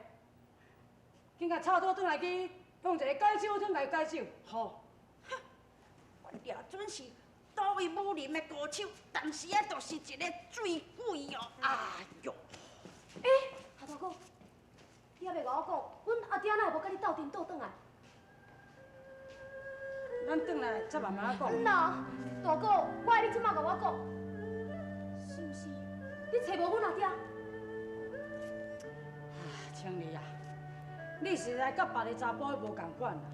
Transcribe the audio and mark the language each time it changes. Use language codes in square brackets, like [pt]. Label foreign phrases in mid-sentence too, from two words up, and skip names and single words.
[nan] 今甲差不多转来去用一个解酒汤来解酒。好，哼，我俩准是倒位武林的高手，但是啊，就是一个醉鬼哦！哎呦！大哥，你还袂甲我讲，阮阿爹哪会无甲你斗阵斗转来？咱转来再慢慢讲。那大哥，我爱你即马甲我讲，是毋是你找无阮阿爹？青丽啊，你实在甲别个查甫无共款啦。